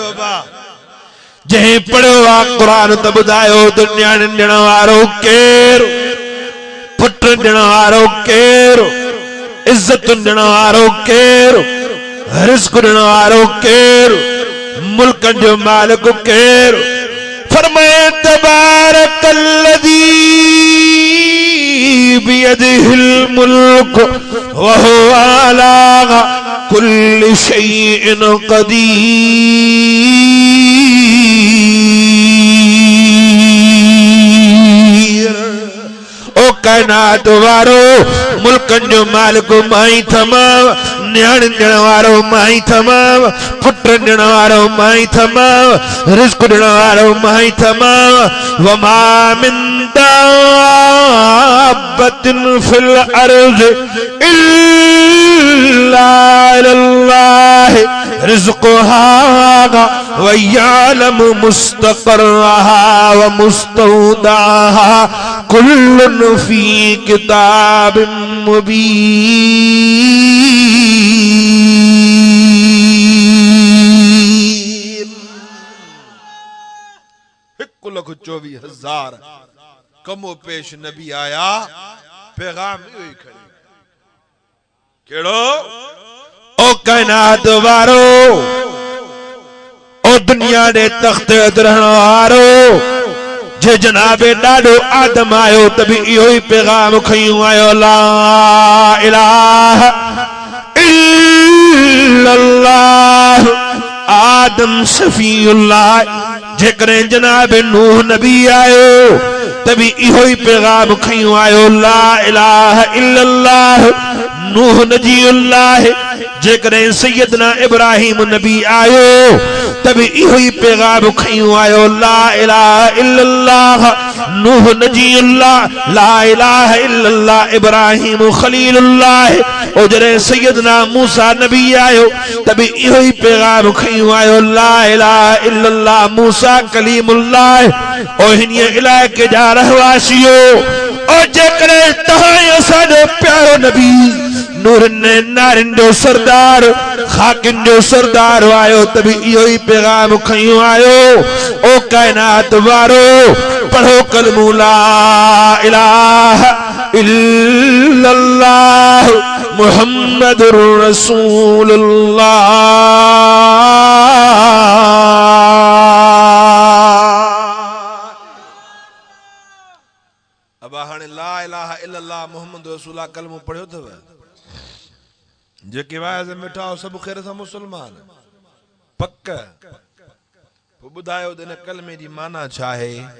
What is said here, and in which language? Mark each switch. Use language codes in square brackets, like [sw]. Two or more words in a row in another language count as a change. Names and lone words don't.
[sd] बाबा जंहिं पढ़ियो आहे क़ुरान त ॿुधायो त न्याणियुनि ॾियण वारो केरु, पुट ॾियण वारो केरु, इज़तुनि ॾियण वारो केरु, रिज़्क़ ॾियण वारो केरु, मुल्कनि जो मालिक केरु। [ar] फरमाए تبارك الذي بيده الملك وهو على كل شيء قدير. [sd] ओ काइनात वारो, मुल्कनि जो मालिक मां ई थमां, न्याणियुनि ॾियण वारो मां ई थमां, पुट ॾियण वारो मां ई थमां, रिज़्क़ ॾियण वारो मां ई थमां। [ar] وما من دابة في الأرض إلا على الله رزقها ويعلم مستقرها ومستودعها كل في كتاب مبين. [sd] हिकु लख 24,000 कमो पेश नबी आया, पैगाम इहो ई खड़े। केड़ो? ओ काइनात वारो, ओ दुनिया दे तख्त रहण वारो, जे जनाबे ॾाढो आदम आयो त बि इहो ई पैगाम खयूं आयो, [ar] لا إله إلا الله آدم صفي الله. [sd] जेकॾहिं जनाबे नूह नबी आयो त बि इहो ई पैगाम खयूं आयो, [ar] لا إله إلا الله نوح نجي الله. [sd] जेकॾहिं सैयदना इब्राहिम नबी आयो तब इहो ही पैगाम खयूं आयो [ar] لا إله إلا الله نوح نجي الله لا إله إلا الله إبراهيم خليل الله. [sd] और जॾहिं सैयदना मूसा नबी आयो तब इहो ही पैगाम खयूं आयो [ar] لا إله إلا الله موسى كليم الله. [sd] और हिन इलाइक़े जा रहवासियो और जेकॾहिं तव्हां असांजो प्यारो नबी नूरन नारिन जो सरदार खाकिन जो सरदार आयो तभी इहो ही पैगाम खयूं आयो ओ कायनात वारो पढ़ो कलमू [ar] لا إله إلا الله محمد رسول الله. [sd] अब हाणे [ar] لا إله إلا الله محمد رسول الله [sd] कलमो पढ़ियो अथव जेके वाइज़ मिठा सब ख़ैर सां मुसलमान पक ॿुधायो त कलमे जी माना छा आहे।